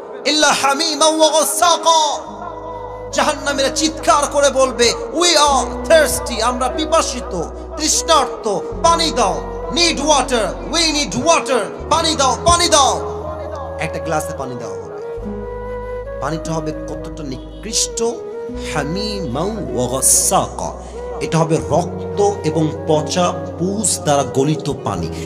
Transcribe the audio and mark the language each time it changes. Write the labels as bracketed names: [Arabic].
[Arabic] ইল্লা হামিমা ওয়া গাসাকা। [Bangla] জাহান্নামীরা চিৎকার করে বলবে, [English] we are thirsty, [Bangla] আমরা পিপাসিত, তৃষ্ণার্ত, পানি দাও। [English] Need water, we need water, [Bangla] পানি দাও, পানি দাও। একটা গ্লাসে পানি দেওয়া হবে, পানিটা হবে কতটা নিকৃষ্ট, [Arabic] হামিমাউ ওয়া গাসাকা, [Bangla] এটা হবে রক্ত এবং পচা পুষ দ্বারা গলিত পানি।